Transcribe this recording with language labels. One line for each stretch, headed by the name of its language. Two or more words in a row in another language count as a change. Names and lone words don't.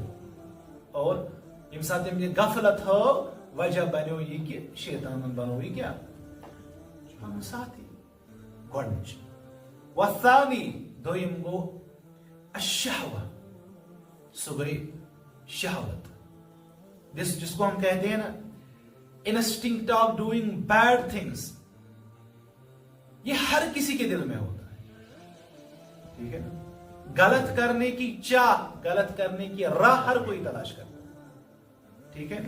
Kashmiri: اور ییٚمہِ ساتہٕ أمۍ یہِ غفلت ہٲو, وجہ بنیو یہِ کہِ شیطانن بنوو یہِ کیٛاہ, پنُن ساتھی. گۄڈنِچ. والثانی, دوٚیِم گوٚو الشہوہ, سُہ گٔے
Hindi: शहवत, जिसको हम कहते हैं ना
English: instinct of doing bad things,
Hindi: ये हर किसी के दिल में होता है, ठीक है ना। गलत करने की चाह, गलत करने की राह हर कोई तलाश करता है, ठीक है ना।